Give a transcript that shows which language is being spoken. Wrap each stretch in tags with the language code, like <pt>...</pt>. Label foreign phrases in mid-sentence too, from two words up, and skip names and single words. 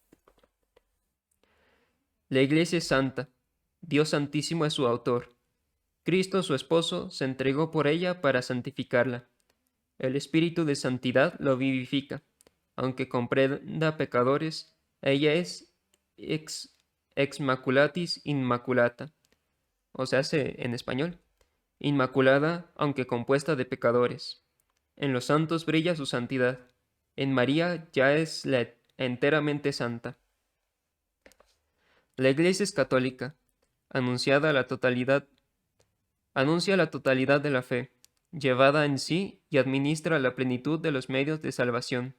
<es>La Iglesia es santa, Dios Santísimo es su autor. Cristo, su esposo, se entregó por ella para santificarla. El Espíritu de Santidad lo vivifica. Aunque comprenda pecadores, ella es</es> <la>ex maculatis inmaculata,</la> <es>o sea, en español, inmaculada, aunque compuesta de pecadores. En los santos brilla su santidad. En María ya es la enteramente santa. La Iglesia es católica, anuncia la totalidad de la fe, llevada en sí y administra la plenitud de los medios de salvación.</es>